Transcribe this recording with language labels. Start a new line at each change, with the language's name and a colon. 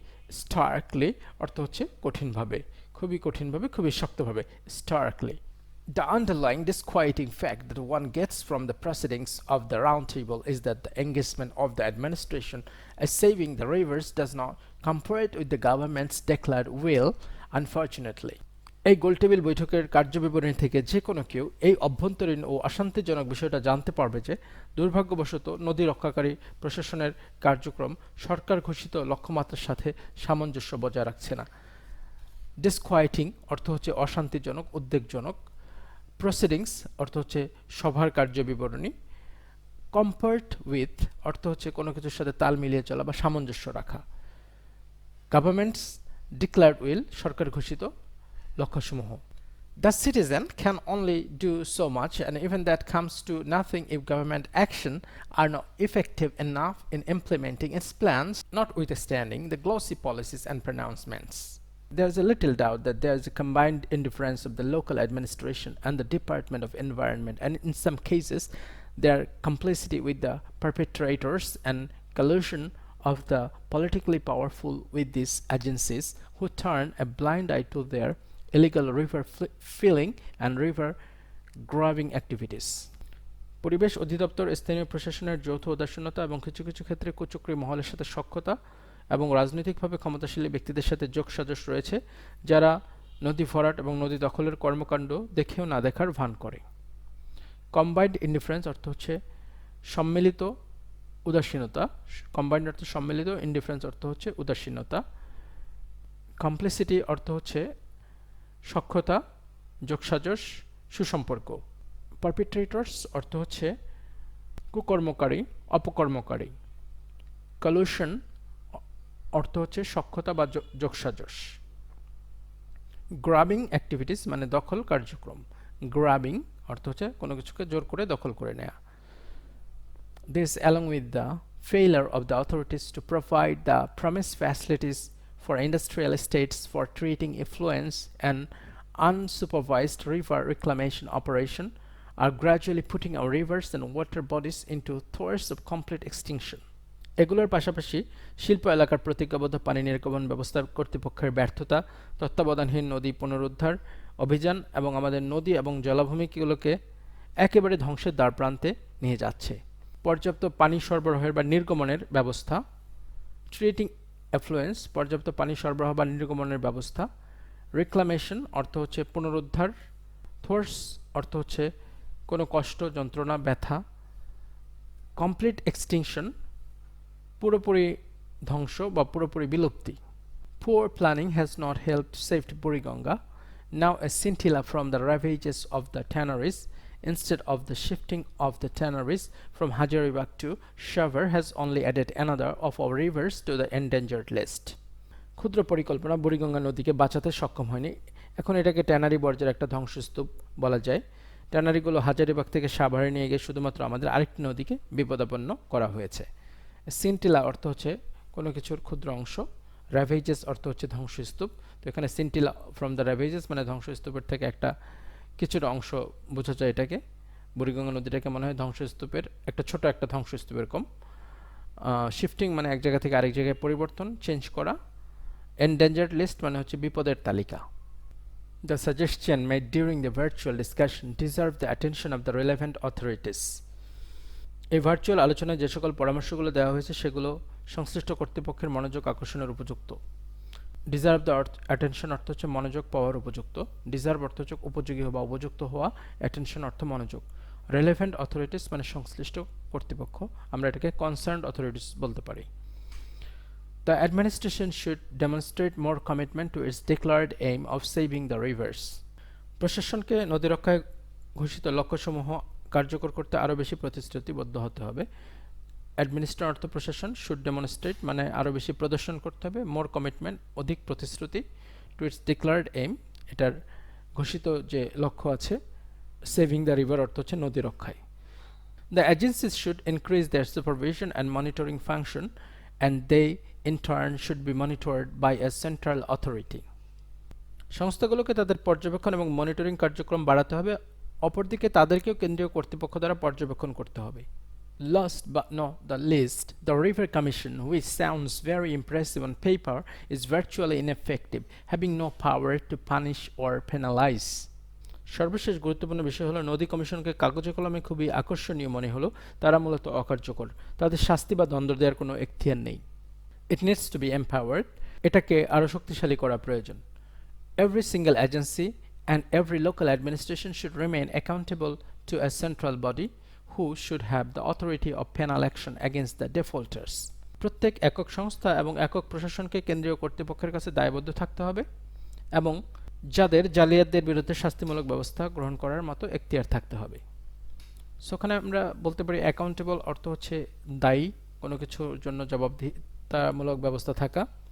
Bangla: স্টার্কলি অর্থ হচ্ছে কঠিনভাবে, খুবই কঠিনভাবে, খুবই শক্তভাবে।
English: Starkly. The underlying disquieting fact that one gets from the proceedings of the roundtable is that the engagement of the administration as saving the rivers does not comport with the government's declared will, unfortunately.
Bangla: এই গোলটেবিল বৈঠকের কার্যবিবরণী থেকে যে কোনো কেউ এই অভ্যন্তরীণ ও অশান্তিজনক বিষয়টা জানতে পারবে যে দুর্ভাগ্যবশত নদী রক্ষাকারী প্রশাসনের কার্যক্রম সরকার ঘোষিত লক্ষ্যমাত্রার সাথে সামঞ্জস্য বজায় রাখছে না। ডিসকোয়াইটিং অর্থ হচ্ছে অশান্তিজনক, উদ্বেগজনক। প্রসিডিংস অর্থ হচ্ছে সভার কার্যবিবরণী।
English: comport with
Bangla: অর্থ হচ্ছে কোনো কিছুর সাথে তাল মিলিয়ে চলা বা সামঞ্জস্য রাখা।
English: government's declared will
Bangla: সরকার ঘোষিত লক্ষ্যসমূহ।
English: The citizen can only do so much, and even that comes to nothing if government action are not effective enough in implementing its plans, notwithstanding the glossy policies and pronouncements. There is a little doubt that there is a combined indifference of the local administration and the Department of Environment, and in some cases their complicity with the perpetrators and collusion of the politically powerful with these agencies who turn a blind eye to their illegal river filling and river grabbing activities.
Bangla: পরিবেশ অধিদপ্তর স্থানীয় প্রশাসনের যৌথ উদাসীনতা এবং কিছু কিছু ক্ষেত্রে কুচক্রী মহলের সাথে সখ্যতা এবং রাজনৈতিকভাবে ক্ষমতাশালী ব্যক্তিদের সাথে যোগসাজশ রয়েছে, যারা নদী ভরাট এবং নদী দখলের কর্মকাণ্ড দেখেও না দেখার ভান করে।
English: combined indifference
Bangla: অর্থ হচ্ছে সম্মিলিত উদাসীনতা। কম্বাইন্ড অর্থ সম্মিলিত, ইনডিফারেন্স অর্থ হচ্ছে উদাসীনতা। কমপ্লিসিটি অর্থ হচ্ছে সখ্যতা, যোগসাজশ, সুসম্পর্ক। পারপিট্রেটরস অর্থ হচ্ছে কুকর্মকারী, অপকর্মকারী। কলুশন অর্থ হচ্ছে সখ্যতা বা যোগসাজশ।
English: grabbing activities
Bangla: মানে দখল কার্যক্রম। গ্রাবিং অর্থ হচ্ছে কোনো কিছুকে জোর করে দখল করে নেয়া।
English: This along with the failure of the authorities to provide the promised facilities for industrial estates for treating effluents and unsupervised river reclamation operation are gradually putting our rivers and water bodies into threats of complete extinction.
Bangla: এগুলোর পাশাপাশি শিল্প এলাকার প্রতিজ্ঞাবদ্ধ পানি নির্গমন ব্যবস্থা কর্তৃপক্ষের ব্যর্থতা, তত্ত্বাবধানহীন নদী পুনরুদ্ধার অভিযান এবং আমাদের নদী এবং জলাভূমিগুলোকে একেবারে ধ্বংসের দ্বারপ্রান্তে নিয়ে যাচ্ছে। পর্যাপ্ত পানি সরবরাহের বা নির্গমনের ব্যবস্থা।
English: treating effluents
Bangla: পর্যাপ্ত পানি সরবরাহ বা নির্গমনের ব্যবস্থা। রিক্লামেশন অর্থ হচ্ছে পুনরুদ্ধার। থোর্স অর্থ হচ্ছে কোনো কষ্ট, যন্ত্রণা, ব্যথা।
English: complete extinction
Bangla: পুরোপুরি ধ্বংস বা পুরোপুরি বিলুপ্তি।
English: Poor planning has not helped save Buriganga. Now a scintilla from the ravages of the tanneries, instead of the shifting of the tanneries from Hazaribagh to Shaver, has only added another of our rivers to the endangered list.
Bangla: ক্ষুদ্র পরিকল্পনা বুড়িগঙ্গা নদীকে বাঁচাতে সক্ষম হয়নি। এখন এটাকে tannery বর্জ্যের একটা ধ্বংসস্তূপ বলা যায়। ট্যানারিগুলো হাজারিবাগ থেকে সাভারে নিয়ে গিয়ে শুধুমাত্র আমাদের আরেকটি নদীকে বিপদাপন্ন করা হয়েছে। সিন্টিলা অর্থ হচ্ছে কোনো কিছুর ক্ষুদ্র অংশ, র্যাভেজেস অর্থ হচ্ছে ধ্বংসস্তূপ। তো এখানে
English: scintilla from the ravages
Bangla: মানে ধ্বংসস্তূপের থেকে একটা কিছুটা অংশ বোঝা যায় এটাকে। বুড়িগঙ্গা নদীটাকে মনে হয় ধ্বংসস্তূপের একটা ছোট একটা ধ্বংসস্তূপের কম। শিফটিং মানে এক জায়গা থেকে আরেক জায়গায় পরিবর্তন, চেঞ্জ করা।
English: endangered list
Bangla: মানে হচ্ছে বিপদের তালিকা।
English: The suggestion made during the virtual discussion deserve the attention of the relevant authorities.
Bangla: এই ভার্চুয়াল আলোচনায় যে সকল পরামর্শগুলো দেওয়া হয়েছে সেগুলো সংশ্লিষ্ট কর্তৃপক্ষের মনোযোগ আকর্ষণের উপযুক্ত।
English: deserve the attention
Bangla: অর্থ হচ্ছে মনোযোগ পাওয়ার উপযুক্ত। ডিজার্ভ অর্থ হচ্ছে উপযোগী হওয়া, উপযুক্ত হওয়া। অ্যাটেনশন অর্থ মনোযোগ।
English: relevant authorities
Bangla: মানে সংশ্লিষ্ট কর্তৃপক্ষ, আমরা এটাকে
English: concerned authorities
Bangla: বলতে পারি।
English: The administration should demonstrate more commitment to its declared aim of saving the rivers.
Bangla: প্রশাসনকে নদী রক্ষায় ঘোষিত লক্ষ্যসমূহ কার্যকর করতে আরও বেশি প্রতিশ্রুতিবদ্ধ হতে হবে। অ্যাডমিনিস্ট্রেশন অর্থ প্রশাসন,
English: should demonstrate
Bangla: মানে আরও বেশি প্রদর্শন করতে হবে,
English: more commitment
Bangla: অধিক প্রতিশ্রুতি,
English: to its declared aim
Bangla: এটার ঘোষিত যে লক্ষ্য আছে,
English: saving the river
Bangla: অর্থ হচ্ছে নদী রক্ষায়।
English: The agencies should increase their supervision and monitoring function, and they in turn should be monitored by a central authority.
Bangla: সংস্থাগুলোকে তাদের পর্যবেক্ষণ এবং মনিটরিং কার্যক্রম বাড়াতে হবে, অপরদিকে তাদেরকেও কেন্দ্রীয় কর্তৃপক্ষ দ্বারা পর্যবেক্ষণ করতে হবে।
English: Last but not the least, the River Commission, which sounds very impressive on paper, is virtually ineffective, having no power to punish or penalize.
Bangla: সর্বশেষ গুরুত্বপূর্ণ বিষয় হলো নদী কমিশনকে কাগজে কলমে খুবই আকর্ষণীয় মনে হলো, তারা মূলত অকার্যকর, তাদের শাস্তি বা দণ্ড দেওয়ার কোনো এখতিয়ার নেই।
English: It needs to be empowered.
Bangla: এটাকে আরও শক্তিশালী করা প্রয়োজন।
English: Every single agency and every local administration should remain accountable to a central body who should have the authority of penal action against the defaulters.
Bangla: প্রত্যেক একক সংস্থা এবং একক প্রশাসনকে কেন্দ্রীয় কর্তৃপক্ষের কাছে দায়বদ্ধ থাকতে হবে এবং যাদের জালিয়াতদের বিরুদ্ধে শাস্তিমূলক ব্যবস্থা গ্রহণ করার মতো এখতিয়ার থাকতে হবে। সো ওখানে আমরা বলতে পারি অ্যাকাউন্টেবল অর্থ হচ্ছে দায়ী, কোনো কিছুর জন্য জবাবদিহিতামূলক ব্যবস্থা থাকা।